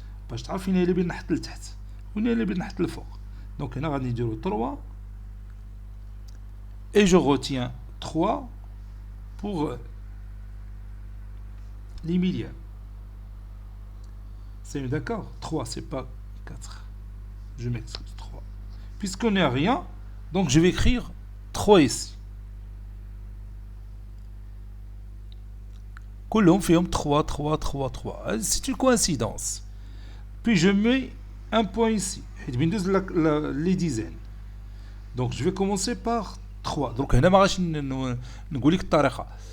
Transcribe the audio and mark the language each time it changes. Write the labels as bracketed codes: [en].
[ar] باش تعرف فين هي اللي بين نحت لتحت وين هي اللي بين نحت لفوق. [fr] Donc [ar] هنا غادي نديرو [fr] 3 et je retiens 3 pour les millièmes. C'est d'accord? 3, c'est pas 4. Je m'excuse, 3. Puisqu'on n'est à rien, donc je vais écrire 3 ici. [ar] كلهم فيهم [fr] 3 3 3 3. C'est une coïncidence. Puis je mets un point ici. Les dizaines. Donc je vais commencer par 3. [ar] Donc هنا ما غاش نقول لك الطريقه.